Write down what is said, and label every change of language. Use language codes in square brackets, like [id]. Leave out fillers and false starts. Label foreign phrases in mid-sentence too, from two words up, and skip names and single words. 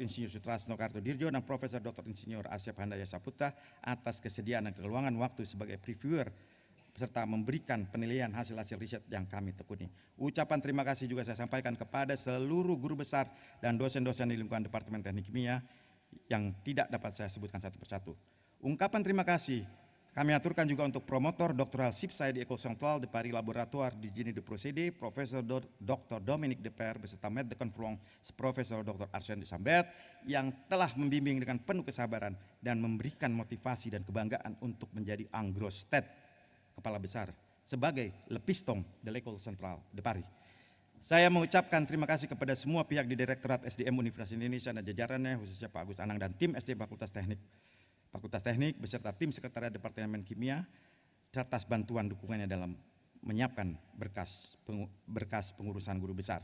[id] Insinyur Sutrasno Kartodirjo, dan Profesor Dr. Insinyur Asyaf Handaya Saputra atas kesediaan dan keluangan waktu sebagai reviewer serta memberikan penilaian hasil-hasil riset yang kami tekuni. Ucapan terima kasih juga saya sampaikan kepada seluruh guru besar dan dosen-dosen di lingkungan Departemen Teknik Kimia yang tidak dapat saya sebutkan satu persatu. Ungkapan terima kasih kami aturkan juga untuk promotor doktoral SIP saya di École Centrale de Paris Laboratoire di Génie de Procédé, Profesor Dr. Dominique Deper beserta [fr] Maître de Conflans, [id] Profesor Dr. Arsène de Sambert yang telah membimbing dengan penuh kesabaran dan memberikan motivasi dan kebanggaan untuk menjadi Angrostet, kepala besar, sebagai Le Piston de l'École Centrale de Paris. Saya mengucapkan terima kasih kepada semua pihak di Direktorat SDM Universitas Indonesia dan jajarannya, khususnya Pak Agus Anang dan tim SDM Fakultas Teknik beserta tim Sekretariat Departemen Kimia atas bantuan dukungannya dalam menyiapkan berkas pengurusan guru besar.